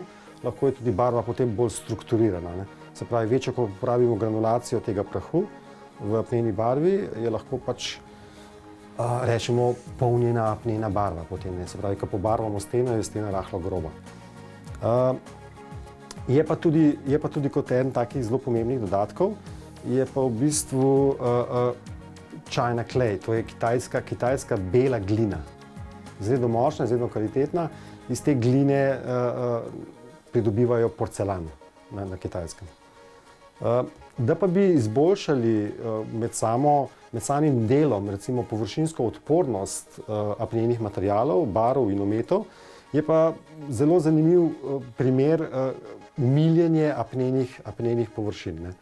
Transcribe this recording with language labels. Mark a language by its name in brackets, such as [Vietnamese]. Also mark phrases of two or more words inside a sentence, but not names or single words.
[Slovenian] Lahko je tudi barva potem bolj strukturirana, ne. Se pravi, večjo, ko uporabimo granulacijo tega prahu v apneni barvi, je lahko pač rečemo polnjena apnena barva potem, ne. Se pravi, ko pobarvamo steno, je stena rahlo groba. Je pa tudi kot en takih zelo pomembnih dodatkov, je pa v bistvu [English] China clay, [Slovenian] to je kitajska bela glina. Izredno močna, izredno kvalitetna, iz te gline pridobivajo porcelan na Kitajskem. Da pa bi izboljšali med samim delom, recimo površinsko odpornost apnenih materialov, barv in ometov, je pa zelo zanimiv primer miljenje apnenih površin, ne.